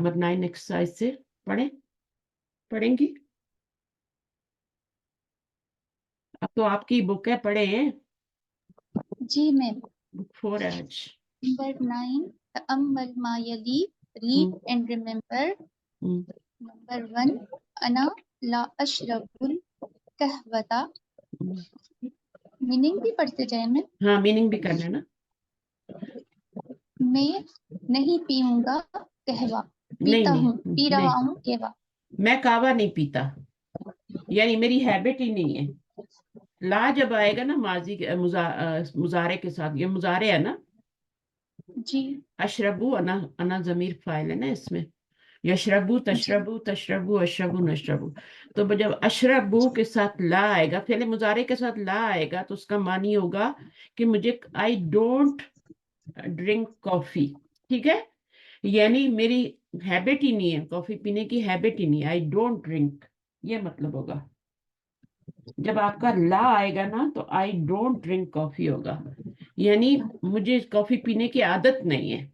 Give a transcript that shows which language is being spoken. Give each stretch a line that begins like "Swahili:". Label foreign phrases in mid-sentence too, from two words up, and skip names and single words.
Hindi: नंबर 9 एक्सरसाइज से पढ़ेंगी। अब तो आपकी बुक है, पढ़े हैं। जी मैम। बुक 4 है आज।
Arabic: नंबर 9, تأمل ما يلي,
English: read and remember. हम्म,
Hindi: नंबर 1,
Arabic: أنا لا أشرب القهوة. हम्म।
Hindi: मीनिंग भी पढ़ते जाए मैम। हाँ, मीनिंग भी करना है ना। मैं नहीं पीऊंगा कहवा, नहीं पीता नहीं हूँ, पी नहीं, रहा हूँ कहवा। मैं कावा नहीं पीता, यानी मेरी हैबिट ही नहीं है। ला जब आएगा ना माजी के मुजारे के साथ, ये मुजारे है ना। जी
Arabic: أشرب، أنا أنا
Hindi: जमीर फाइल है ना इसमें। यशरबू जी
Arabic: تشرب تشرب أشرب نشرب.
Hindi: तो जब अशरबू के साथ ला आएगा, पहले मुजारे के साथ ला आएगा, तो उसका मानी होगा कि मुझे
English: I don't drink coffee,
Hindi: ठीक है। यानी मेरी हैबिट ही नहीं है, कॉफी पीने की हैबिट ही नहीं है।
English: I don't drink,
Hindi: ये मतलब होगा। जब आपका ला आएगा ना तो
English: I don't drink coffee
Hindi: होगा, यानी मुझे कॉफी पीने की आदत नहीं है।